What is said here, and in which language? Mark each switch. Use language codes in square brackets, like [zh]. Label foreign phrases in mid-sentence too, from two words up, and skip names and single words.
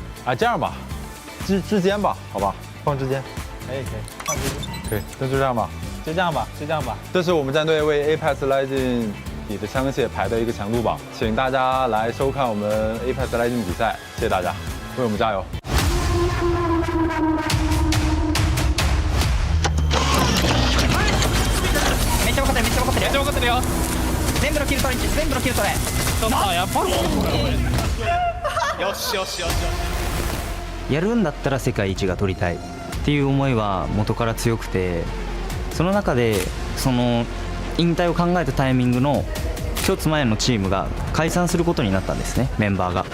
[zh] 啊，这样吧，之间吧，好吧，放之间。可以，放之间。可以，那就这样吧。就这样吧。这是我们战队为 Apex Legends 里的枪械排的一个强度榜，请大家来收看我们 Apex Legends 比赛，谢谢大家，为我们加油。 [ja] めっちゃ分かってるよ。全部のキル取れ。やっぱり。よし。やるんだったら世界一が取りたいっていう思いは元から強くて、その中でその引退を考えたタイミングの一つ前のチームが解散することになったんですね、メンバーが。